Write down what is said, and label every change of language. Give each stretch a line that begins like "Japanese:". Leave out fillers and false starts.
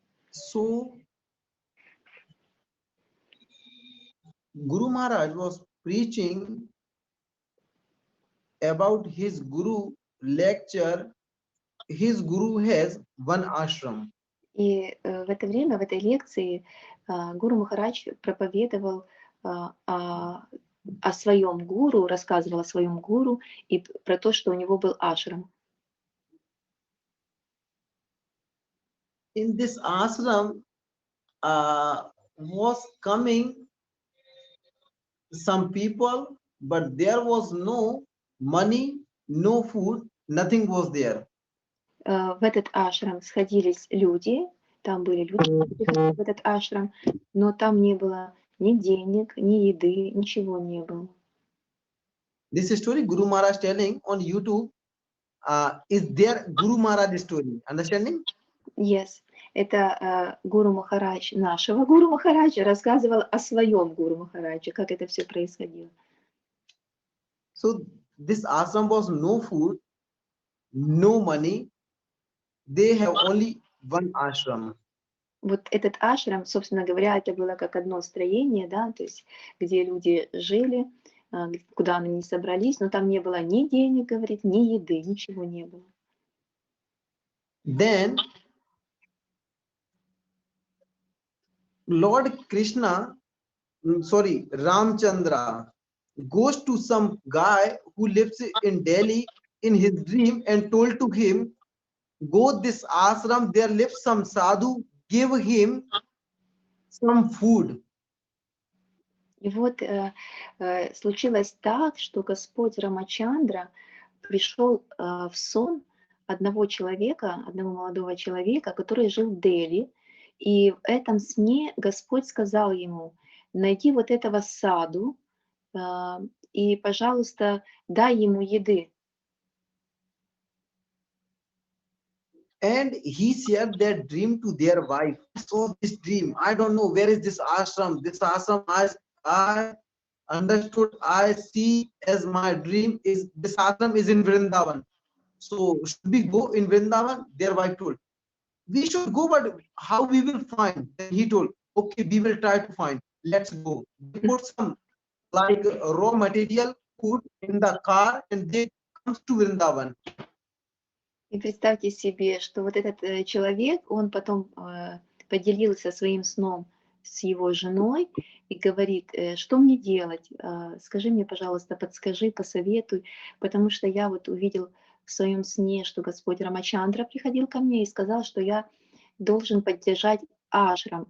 English: So Guru Maharaj was preaching about his Guru lecture. His Guru has one ashram.
Russian: И в это время, в этой лекции, Гуру Махарадж проповедовал о своем гуру, рассказывал о своем гуру и про то, что у него был ашрам.
English: In this ashram was coming some people, but there was no money, no food, nothing was there.
Russian: В этот ашрам сходились люди, там были люди, приходили в этот ашрам, но там не было ни денег, ни еды, ничего не было.
English: This story Guru Maharaj telling on YouTube is their Guru Maharaj story. Understanding? Yes.
Russian: Это Гуру Махарадж, нашего Гуру Махараджа, рассказывал о своем Гуру Махараджа, как это все происходило.
English: So this ashram was no food, no money. They have only one ashram.
Russian: Вот этот ашрам, собственно говоря, это было как одно строение, да, то есть где люди жили, куда они не собрались, но там не было ни денег, говорит, ни еды, ничего не было.
English: Then Lord Krishna, Ramchandra goes to some guy who lives in Delhi in his dream and told to him, go this ashram, there lives some sadhu, give him some food.
Russian: И вот случилось так, что Господь Рамачандра пришел в сон одного человека, одного молодого человека, который жил в Дели, и в этом сне Господь сказал ему, найди вот этого саду и, пожалуйста, дай ему еды.
English: And he shared that dream to their wife. So this dream, I don't know where is this ashram. This ashram I understood, I see as my dream is this ashram is in Vrindavan. So should we go in Vrindavan? Their wife told, we should go, but how we will find? Then he told, okay, we will try to find. Let's go. They put some like raw material food in the car and they comes to Vrindavan.
Russian: И представьте себе, что вот этот человек, он потом поделился своим сном с его женой и говорит, что мне делать? Скажи мне, пожалуйста, подскажи, посоветуй, потому что я вот увидел в своем сне, что Господь Рамачандра приходил ко мне и сказал, что я должен поддержать ашрам.